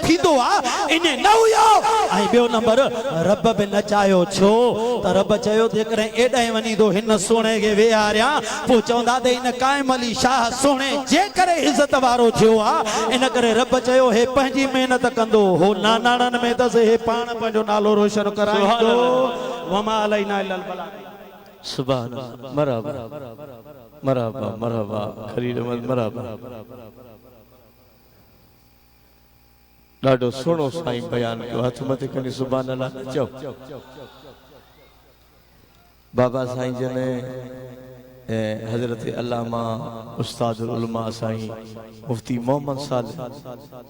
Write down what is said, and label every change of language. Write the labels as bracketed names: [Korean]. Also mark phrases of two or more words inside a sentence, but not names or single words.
[Sindhi] थींदो आहे इन न हुयो ऐं ॿियो नंबर रब बि न चाहियो छो त रब चयो जेकॾहिं एॾां वञी थो हिन सुहिणे खे वेहारियां पोइ चवंदा त इन कायम अली शाह सुहिणे जे करे इज़त वारो थियो आहे इन करे रब चयो हे पंहिंजी महिनत कंदो हो नानाणनि में अथसि हे पाण पंहिंजो नालो रोशन कराईंदो [Arabic] وما علينا إلا البلاغ سبحان الله مرحبا مرحبا مرحبا [Sindhi] खलील अहमद मरहबा ॾाढो सुहिणो साईं बयान कयो हथ मथे खणी [Arabic] سبحان الله [Sindhi] चओ बाबा साईं जन हज़रत अल्लामा उस्ताद उलमा साईं मुफ्ती मोहम्मद सालिह